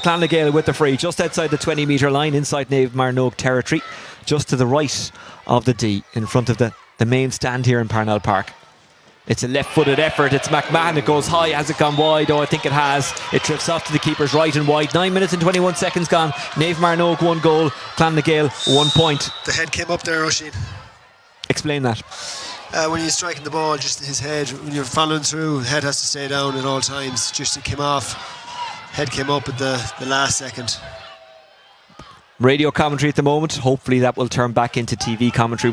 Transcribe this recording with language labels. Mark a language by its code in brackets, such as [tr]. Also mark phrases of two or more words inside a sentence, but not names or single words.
[en] Clanna Gael with the free, just outside the 20-metre line, inside Naomh Mearnóg territory, just to the right of the D, in front of the main stand here in Parnell Park. It's a left-footed effort. It's McMahon. It goes high. Has it gone wide? Oh, I think it has. It drifts off to the keeper's right and wide. 9 minutes and 21 seconds gone. Naomh Mearnóg 1 goal. Clanna Gael 1 point. The head came up there, Oisin. Explain that. When you're striking the ball, just his head, when you're following through, head has to stay down at all times. Just it came off. Head came up at the last second. Radio commentary at the moment. Hopefully that will turn back into TV commentary.